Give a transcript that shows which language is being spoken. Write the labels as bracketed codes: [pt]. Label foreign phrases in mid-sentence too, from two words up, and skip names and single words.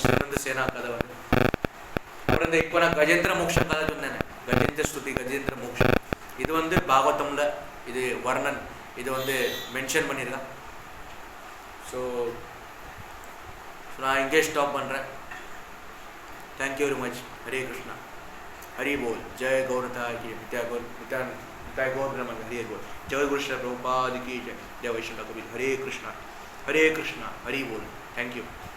[ta] சிவானந்த சேனா கதை அப்புறம் இப்போ நான் கஜேந்திர மோக்ஷ கதை சொன்னேன், கஜேந்திர ஸ்துதி கஜேந்திர மோக்ஷம். இது பாகவதமில் இது வர்ணன், இது மென்ஷன் பண்ணியிருக்கேன். ஸோ நான் இங்கே ஸ்டாப் பண்ணுறேன். [en] thank you very much. ஹரே கிருஷ்ணா, [hi] हरि बोल. जय गौरता की नित्य गौर ब्रह्म हरे बोल. जय गुरु श्री प्रभुपाद की जय. जय वैष्णव कबीर. हरे कृष्णा हरि बोल. [en] thank you.